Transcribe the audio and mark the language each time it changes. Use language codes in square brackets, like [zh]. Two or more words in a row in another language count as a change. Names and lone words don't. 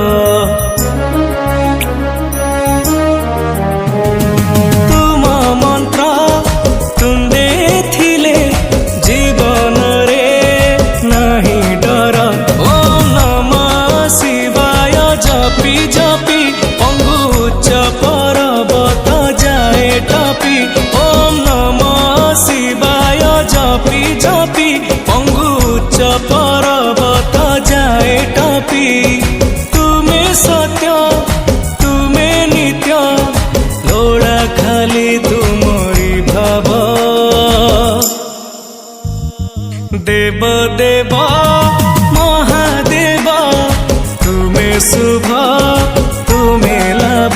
[or] ତୁମ ମନ୍ତ୍ର ତୁଣ୍ଡେ ଥିଲେ ଜୀବନ ରେ ନାହିଁ ଡର। [sa] ओम नमः शिवाय [or] ଜପି ଜପି ପଙ୍ଗୁ ଉଚ୍ଚ ପର୍ବତ ଯାଏ ଟପି। [sa] ओम नमः शिवाय [or] ଜପି ଜପି ପଙ୍ଗୁ ଉଚ୍ଚ ପର୍ବତ ଯାଏ ଟପି। ତୁମେ ସତ୍ୟ ତୁମେ ନିତ୍ୟ ଲୋଡ଼ା ଖାଲି ତୁମରି ଭାବ। ଦେବ ଦେବ ମହାଦେବ ତୁମେ ଶୁଭ ତୁମେ ଲାଭ।